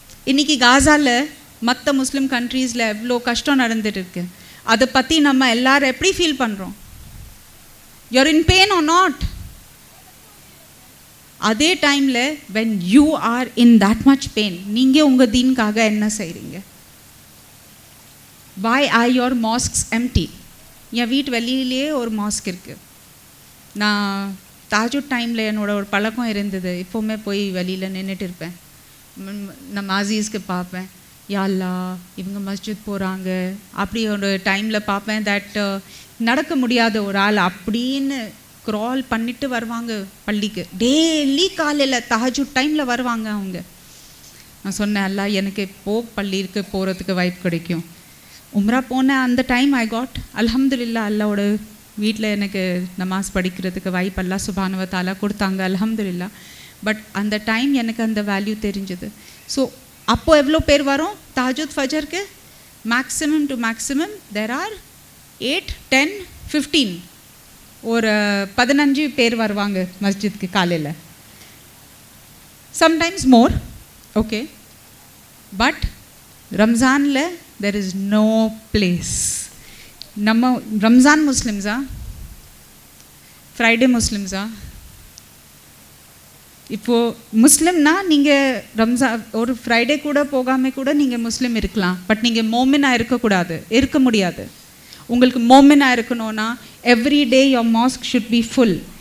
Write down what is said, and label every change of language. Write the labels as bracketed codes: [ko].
[ta] இன்றைக்கி காசாவில் மற்ற முஸ்லீம் கண்ட்ரீஸில் எவ்வளோ கஷ்டம் நடந்துட்டு இருக்கு, அதை பற்றி நம்ம எல்லோரும் எப்படி ஃபீல் பண்ணுறோம்? [en] You are in pain or not? [ta] அதே டைமில் [en] when you are in that much pain, [ta] நீங்கள் உங்கள் தீனுக்காக என்ன செய்கிறீங்க? [en] Why are your mosques empty? [ta] என் வீட்டு வெளியிலேயே ஒரு மாஸ்க் இருக்குது. நான் தாஜுட் டைமில் என்னோட ஒரு பழக்கம் இருந்தது, இப்போவுமே போய் வெளியில் நின்றுட்டு இருப்பேன். நம்ம ஆசீஸ்க்கு பார்ப்பேன், யா அல்லாஹ் இவங்க மஸ்ஜித் போகிறாங்க. அப்படி ஒரு டைமில் பார்ப்பேன் தட் நடக்க முடியாத ஒரு ஆள் அப்படின்னு க்ரால் பண்ணிட்டு வருவாங்க பள்ளிக்கு. டெய்லி காலையில் தஹஜுட் டைமில் வருவாங்க அவங்க. நான் சொன்னேன், அல்லாஹ் எனக்கு பள்ளிக்கு போகிறதுக்கு வாய்ப்பு கிடைக்கும். உம்ரா போனேன் அந்த டைம் [en] I got [ta] அல்ஹம்துலில்லாஹ், அல்லாவோட வீட்டில் எனக்கு நமாஸ் படிக்கிறதுக்கு வாய்ப்பு அல்லாஹ் சுப்ஹானஹு வ தஆலா கொடுத்தாங்க, அல்ஹம்துலில்லாஹ். பட் அந்த டைம் எனக்கு அந்த வேல்யூ தெரிஞ்சது. ஸோ அப்போது எவ்வளோ பேர் வரும் Tahajjud ஃபஜருக்கு? [en] maximum to maximum there are [ta] 8, 10, 15, ஒரு 15 பேர் வருவாங்க மஸ்ஜித்க்கு காலையில். [en] Sometimes more, okay. But ரம்ஜானில் there is no place. [ta] நம்ம ரம்ஜான் முஸ்லிம்ஸா, ஃப்ரைடே முஸ்லிம்ஸா? இப்போது முஸ்லிம்னா நீங்கள் ரம்ஜான் ஒரு ஃப்ரைடே கூட போகாமல் கூட நீங்கள் முஸ்லீம் இருக்கலாம். பட் நீங்கள் மோமினாக இருக்க முடியாது. உங்களுக்கு மோமினாக இருக்கணும்னா [en] Every day your mosque should be full.